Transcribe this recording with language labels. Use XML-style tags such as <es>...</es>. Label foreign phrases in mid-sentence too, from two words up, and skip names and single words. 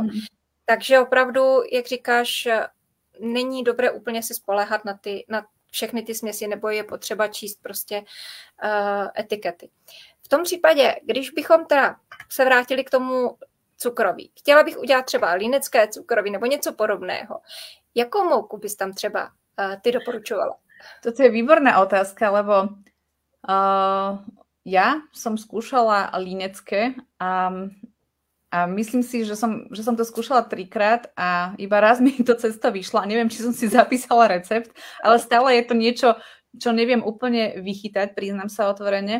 <cs>Takže opravdu, jak říkáš, není dobré úplně si spoléhat na všechny ty směsi, nebo je potřeba číst prostě etikety. V tom případě, když bychom teda se vrátili k tomu cukroví, chtěla bych udělat třeba linecké cukroví nebo něco podobného. Jakou mouku bys tam třeba ty doporučovala?</cs> <sk>Toto je výborná otázka, lebo ja som skúšala linecké a myslím si, že som to skúšala 3-krát a iba raz mi to cesta vyšla. Neviem, či som si zapísala recept, ale stále je to niečo, čo neviem úplne vychytať, priznám sa otvorene.</sk>